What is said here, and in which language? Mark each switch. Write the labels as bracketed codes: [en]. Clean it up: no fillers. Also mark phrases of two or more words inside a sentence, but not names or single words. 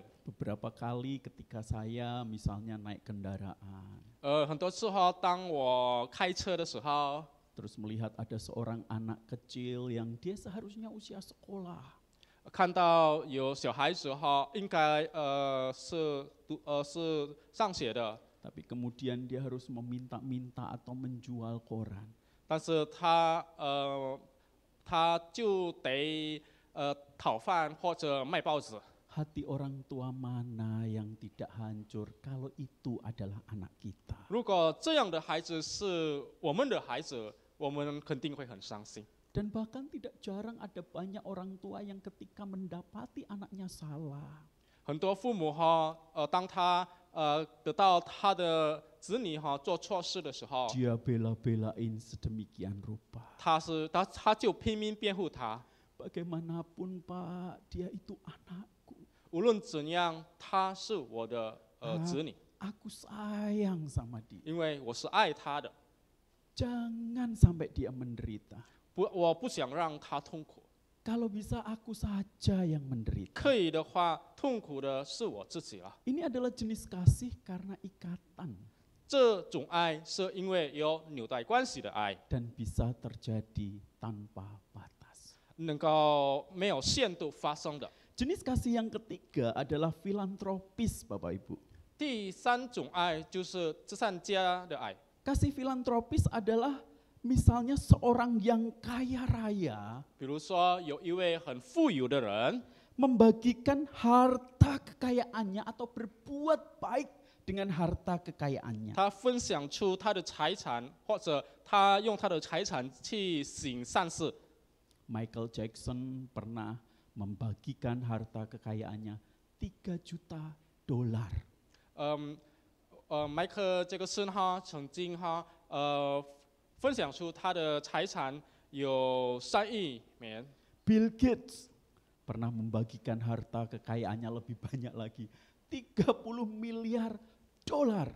[id] Beberapa kali ketika saya misalnya naik kendaraan, [zh] 很多时候当我开车的时候， [id] terus melihat ada seorang anak kecil yang dia seharusnya usia sekolah, [zh] 看到有小孩子哈，应该是上学的， [id] tapi kemudian dia harus meminta-minta atau menjual koran. [zh] 但是他就得讨饭或者卖报纸。 [id] Hati orang tua mana yang tidak hancur kalau itu adalah anak kita. [zh] 如果这样的孩子是我们的孩子，我们肯定会很伤心。 [id] Dan bahkan tidak jarang ada banyak orang tua yang ketika mendapati anaknya salah, [zh] 很多父母哈，当他得到他的子女哈做错事的时候， [id] dia bela-belain sedemikian rupa. [zh] 他就拼命辩护他。 [id] Bagaimanapun Pak, dia itu anakku. [zh] 无论怎样，他是我的子女， [id] Aku sayang sama dia. [zh] 因为我是爱他的， [id] Jangan sampai dia menderita. [zh] 我不想让他痛苦。 [id] Kalau bisa aku saja yang menderita. [zh] 可以的话，痛苦的是我自己了。 [id] Ini adalah jenis kasih karena ikatan [zh] 这种爱是因为有纽带关系的爱， [id] dan bisa terjadi tanpa batas. [zh] 能够没有限度发生的。 [id] Jenis kasih yang ketiga adalah filantropis, Bapak Ibu. [zh] 第三种爱就是慈善家的爱。 [id] Kasih filantropis adalah misalnya seorang yang kaya raya [zh] 比如说，有一位很富有的人， [id] membagikan harta kekayaannya atau berbuat baik dengan harta kekayaannya. [zh] 他分享出他的财产，或者他用他的财产去行善事。 [id] Michael Jackson pernah membagikan harta kekayaannya 3 juta dolar. [zh] 迈克杰克森哈曾经分享出他的财产有3亿美元。 [id] Bill Gates pernah membagikan harta kekayaannya lebih banyak lagi, 30 miliar dolar.